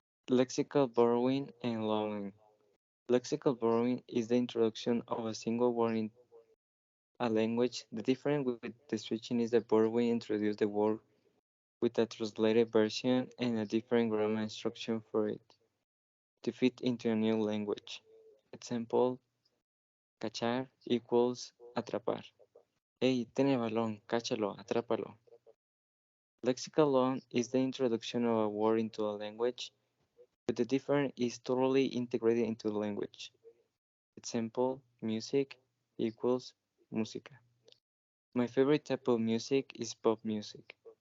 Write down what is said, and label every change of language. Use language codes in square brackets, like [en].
[en] Lexical borrowing and loaning. Lexical borrowing is the introduction of a single word in a language. The difference with the switching is that borrowing introduces the word with a translated version and a different grammar instruction for it to fit into a new language. Example, cachar equals atrapar. [es] Hey, tiene balón, cáchalo, atrápalo. [en] Lexical loan is the introduction of a word into a language, but the difference is totally integrated into the language. Example, music equals música. My favorite type of music is pop music.